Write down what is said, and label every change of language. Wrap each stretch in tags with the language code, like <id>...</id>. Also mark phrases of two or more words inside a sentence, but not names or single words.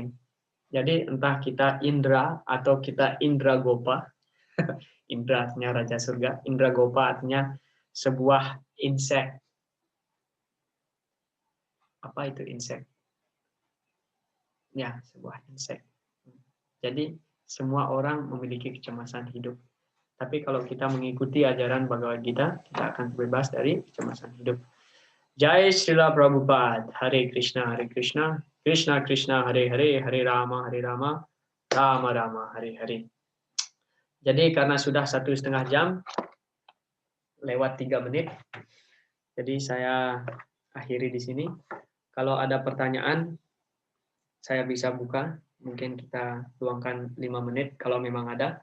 <id>Jadi entah kita Indra atau kita Indra Gopa, Indra artinya Raja Surga, Indra Gopa artinya sebuah insek. Apa itu insek? Ya, sebuah insek. Jadi semua orang memiliki kecemasan hidup. Tapi kalau kita mengikuti ajaran Bhagavad Gita, kita akan bebas dari kecemasan hidup.</id> <sa>Jai Srila Prabhupada, Hare Krishna, Krishna Krishna, Hare Hare, Hare Rama, Rama Rama, Hare Hare.</sa> <id>Jadi karena sudah 1,5 jam, lewat 3 menit, jadi saya akhiri di sini. Kalau ada pertanyaan, saya bisa buka. Mungkin kita luangkan 5 menit kalau memang ada.</id>